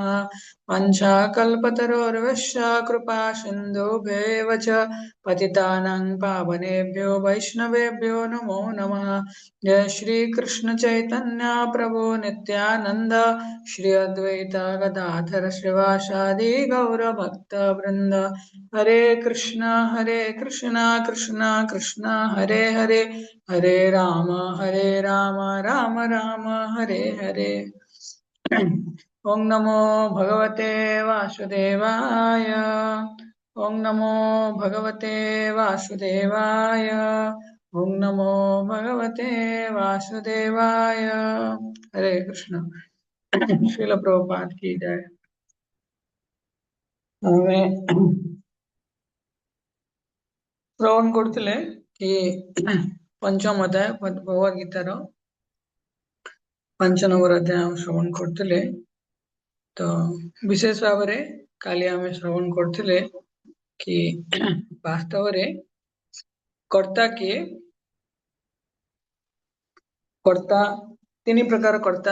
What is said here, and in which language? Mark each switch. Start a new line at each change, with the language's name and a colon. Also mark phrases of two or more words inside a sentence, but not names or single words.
Sanskrit: वंशाकल्पतरोर्वश्य कृपा सिन्धुभ्येव च पतितानां पावनेभ्यो वैष्णवेभ्यो नमो नमः। जय श्री कृष्ण चैतन्य प्रभु नित्यानंद श्री अद्वैत गदाधर श्रीवासादि गौर भक्त वृंद। हरे कृष्णा कृष्णा कृष्णा हरे हरे, हरे राम राम राम हरे हरे। ओम नमो भगवते वासुदेवाय। ओम नमो भगवते वासुदेवाय। ओम नमो भगवते वासुदेवाय। हरे कृष्ण।
Hindi: श्रील प्रभुपाद की जय।
Odia: ଆମେ ଶ୍ରବଣ କରୁଥିଲେ କି ପଞ୍ଚମ ଅଧ୍ୟାୟ ଭଗବଦ ଗୀତାର 5 ନମ୍ବର ଅଧ୍ୟାୟ ଆମେ ଶ୍ରବଣ କରୁଥିଲେ। ତ ବିଶେଷ ଭାବରେ କାଲି ଆମେ ଶ୍ରବଣ କରୁଥିଲେ କି ବାସ୍ତବରେ କର୍ତ୍ତା କିଏ, କର୍ତ୍ତା ତିନି ପ୍ରକାର କର୍ତ୍ତା।